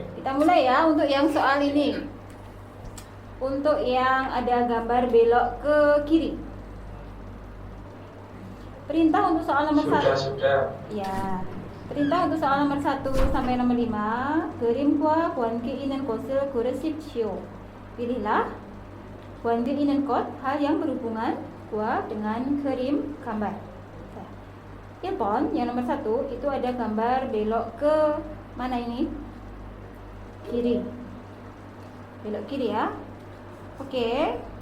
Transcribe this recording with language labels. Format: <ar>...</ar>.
<id>mulai ya untuk yang soal ini. Untuk yang ada gambar belok ke kiri. Perintah untuk soal nomor 1. Sudah. Ya. Perintah untuk soal nomor 1 sampai nomor 5.</id> <ko>그림과 관계 있는 것을 고르십시오.</ko> <id>Pilihlah</id> <ko>관계 있는 것,</ko> <id>hal yang berhubungan dengan krim gambar. 1번, yang nomor 1 itu ada gambar belok ke mana ini? Kiri. Belok kiri ya. Oke.</id>